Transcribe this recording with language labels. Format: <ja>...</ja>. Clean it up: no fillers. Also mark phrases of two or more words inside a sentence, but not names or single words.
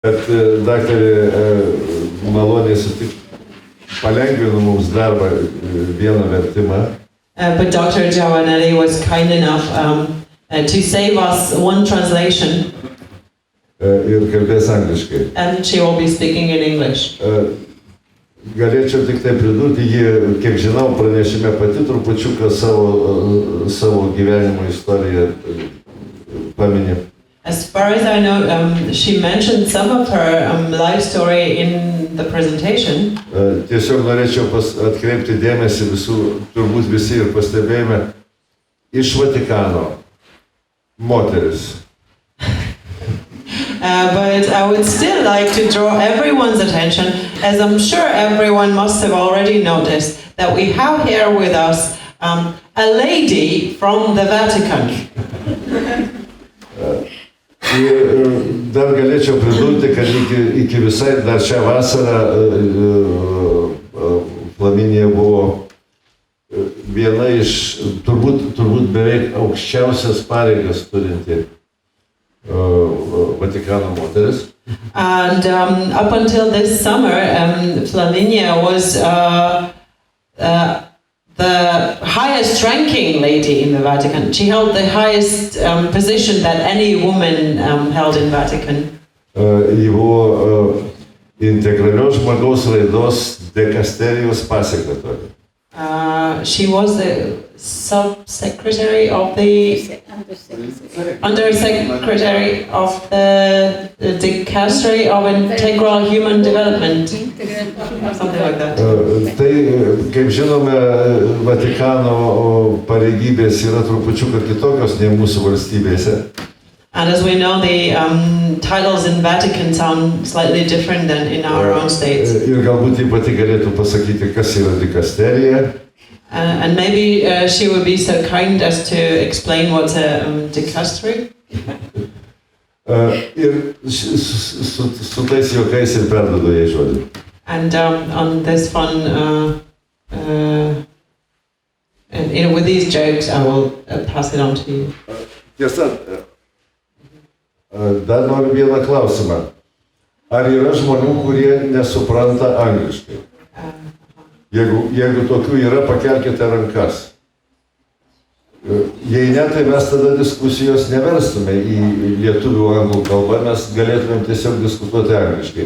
<lt>Bet daktarė maloniai palengvino mums darbą vieną vertimą.</lt> <en>But Dr. Giovanelli was kind enough to save us one translation.</en> <lt>Ir kalbės angliškai.</lt> <en>And she will be speaking in English.</en> <lt>Galėčiau tik tai pridurti, ji, kiek žinau, pranešime pati trupučiuką savo gyvenimo istoriją paminė.</lt> <en>As far as I know, she mentioned some of her life story in the presentation.</en> <lt>Tiesiog norėčiau atkreipti dėmesį visų, turbūt visi ir pastebėjome, iš Vatikano moteris.</lt> <en>But I would still like to draw everyone's attention, as I'm sure everyone must have already noticed, that we have here with us a lady from the Vatican.</en> <lt>Ir dar galėčiau pridurti, kad iki visai dar šią vasarą Flaminija buvo viena iš turbūt beveik aukščiausias pareigas turinti Vatikano moteris.</lt> <en>And up until this summer, Flaminia was the highest ranking lady in the Vatican. She held the highest position that any woman held in Vatican.</en> <lt>Ji buvo integralios žmogaus raidos dikasterijos pasekretorė.</lt> <en>She was the sub-secretary of the Undersecretary of the Dicastery of Integral Human Development, something like that.</en> <lt>Tai, kaip žinome, Vatikano pareigybės yra trupučiuką kitokios nei mūsų valstybėse.</lt> <en>And as we know, the titles in Vatican sound slightly different than in our own states.</en> <lt>Ir galbūt ji pati galėtų pasakyti, kas yra dikasterija.</lt> <en>And maybe she would be so kind as to explain what's a dicastery.</en> <lt>Ir su tais juokais ir perduodu jai žodį.</lt> <en>And on this fun, and with these jokes, I will pass it on to you.</en> <lt>Tiesa, dar noriu vieną klausimą. Ar yra žmonių, kurie nesupranta angliškai? Jeigu tokių yra, pakelkite rankas. Jei ne, tai mes tada diskusijos neverstume į lietuvių anglų kalbą, mes galėtumėm tiesiog diskutuoti angliškai.</lt>